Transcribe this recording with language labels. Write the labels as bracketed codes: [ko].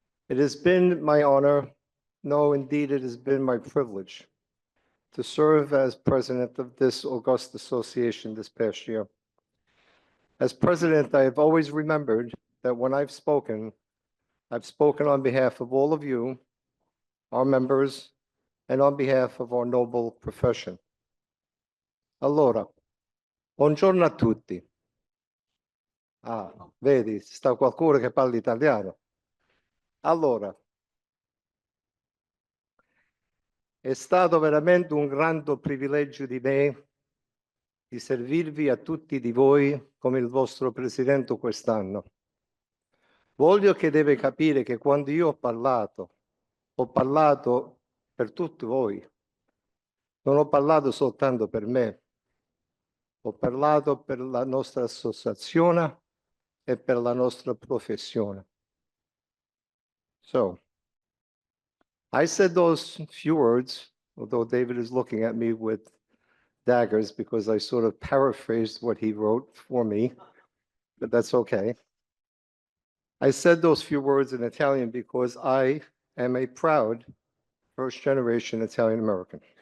[en] It has been my honor, no, indeed, it has been my privilege to serve as president of this august association this past year. As president, I have always remembered that when I've spoken on behalf of all of you, our members, and on behalf of our noble profession. [it] Allora, buongiorno a tutti. Ah, vedi, sta qualcuno che parla italiano. Allora, è stato veramente un grande privilegio di me di servirvi a tutti di voi come il vostro presidente quest'anno. Voglio che deve capire che quando io ho parlato per tutti voi. Non ho parlato soltanto per me, ho parlato per la nostra associazione e per la nostra professione. [en] So, I said those few words, although David is looking at me with daggers because I sort of paraphrased what he wrote for me, but that's okay. I said those few words in Italian because I am a proud first-generation Italian American.